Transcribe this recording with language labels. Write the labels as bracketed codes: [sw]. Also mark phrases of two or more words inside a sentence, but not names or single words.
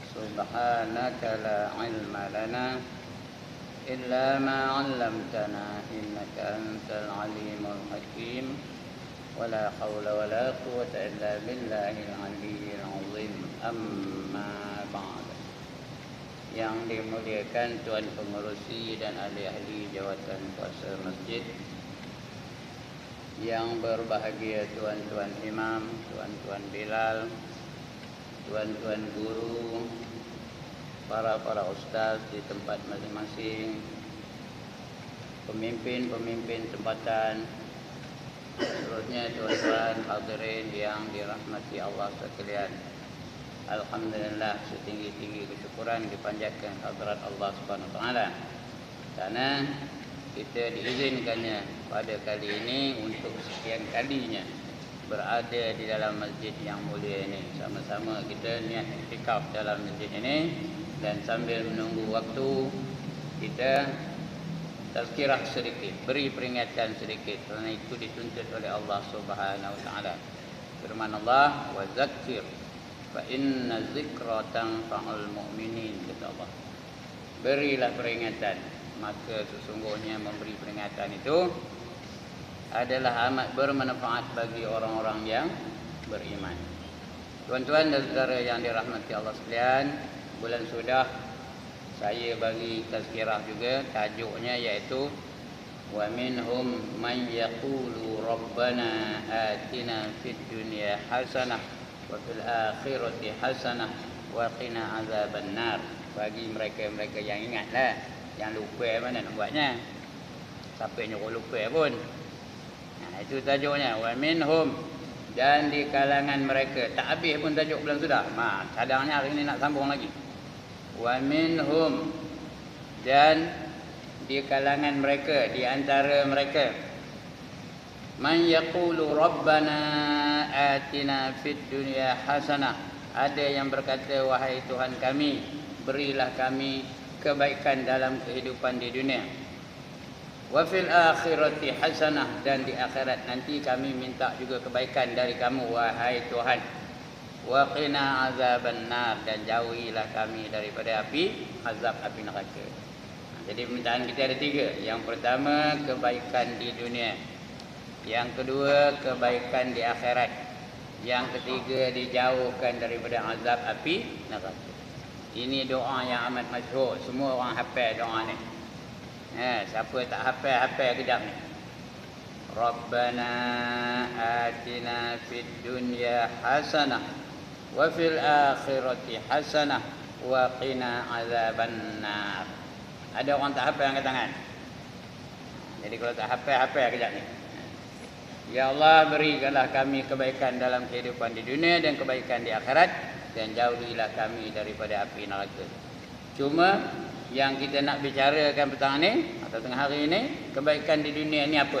[ar] سبحانك لا علم لنا إلا ما علمتنا إنك أنت العليم الحكيم ولا حول ولا قوة إلا بالله العلي العظيم أما بعد. [ms] Yang dimuliakan Tuan Pengerusi dan ahli-ahli jawatan kuasa masjid, yang berbahagia tuan-tuan imam, tuan-tuan bilal, tuan-tuan guru, para ustaz di tempat masing-masing, pemimpin-pemimpin tempatan, seterusnya tuan-tuan hadirin yang dirahmati Allah sekalian. Alhamdulillah, setinggi-tinggi kesyukuran dipanjatkan hadrat Allah [ar] سبحانه وتعالى. [ms] Karena kita diizinkannya pada kali ini untuk sekian kalinya berada di dalam masjid yang mulia ini. Sama-sama kita niat iktikaf dalam masjid ini, dan sambil menunggu waktu kita tazkirah sedikit, beri peringatan sedikit, kerana itu dituntut oleh Allah [ar] سبحانه وتعالى. Firman Allah, وذكر فإن الذكرى تنفع المؤمنين, [ms] kata Allah. Berilah peringatan, maka sesungguhnya memberi peringatan itu adalah amat bermanfaat bagi orang-orang yang beriman. Tuan-tuan dan saudara yang dirahmati Allah sekalian, bulan sudah saya bagi tazkirah juga, tajuknya iaitu [ar] ومنهم من يقول ربنا آتنا في الدنيا حسنة وفي الآخرة حسنة وقنا عذاب النار. [ms] Bagi mereka-mereka yang ingatlah, yang lupa mana nak buatnya. Siapa yang nyuruh lupa pun. Itu tajuknya, [ar] ومنهم, [ms] dan di kalangan mereka. Tak habis pun tajuk bulan sudah. Cadangnya hari ini nak sambung lagi. [ar] ومنهم, [ms] dan di kalangan mereka, di antara mereka, [ar] من يقول ربنا آتنا في الدنيا حسنة, [ms] ada yang berkata, wahai Tuhan kami, berilah kami kebaikan dalam kehidupan di dunia. [ar] وفي الآخرة حسنة, [ms] dan di akhirat nanti kami minta juga kebaikan dari kamu wahai Tuhan. [ar] وقنا عذاب النار, [ms] dan jauhilah kami daripada azab api neraka. Jadi permintaan kita ada tiga. Yang pertama, kebaikan di dunia. Yang kedua, kebaikan di akhirat. Yang ketiga, dijauhkan daripada azab api neraka. Ini doa yang amat masyhur, semua orang hafal doa ni. Siapa tak hafal kejap ni. [ar] ربنا آتنا في الدنيا حسنة وفي الآخرة حسنة وقنا عذاب النار. [ms] Ada orang tak hafal angkat tangan. Jadi kalau tak hafal kejap ni. Ya Allah, berikanlah kami kebaikan dalam kehidupan di dunia dan kebaikan di akhirat, dan jauhilah kami daripada api neraka. Cuma yang kita nak bicarakan petang ni atau tengah hari ini, kebaikan di dunia ni apa?